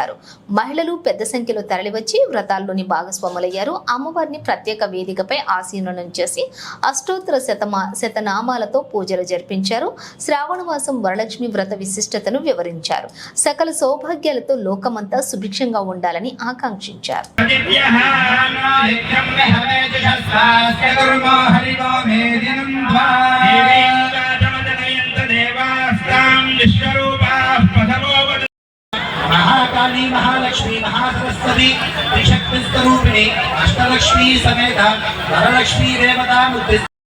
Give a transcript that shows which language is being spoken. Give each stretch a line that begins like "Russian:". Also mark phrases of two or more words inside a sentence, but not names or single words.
Telugu: మహిళలు పెద్ద సంఖ్యలో తరలివచ్చి వ్రతాల్లోని భాగస్వాములయ్యారు. అమ్మవారిని ప్రత్యేక వేదికపై ఆసీనులను చేసి అష్టోత్తర శతనామాలతో పూజలు జరిపించారు. శ్రావణ మాసం వరలక్ష్మి వ్రత విశిష్టతను వివరించారు. సకల సౌభాగ్యాలతో లోకమంతా సుభిక్షంగా ఉండాలని ఆకాంక్షించారు.
Sanskrit: महाकाली महालक्ष्मी महासरस्वती त्रिशक्ति स्वरूपिणी अष्टलक्ष्मी समेत वरलक्ष्मी देवता मुद्रित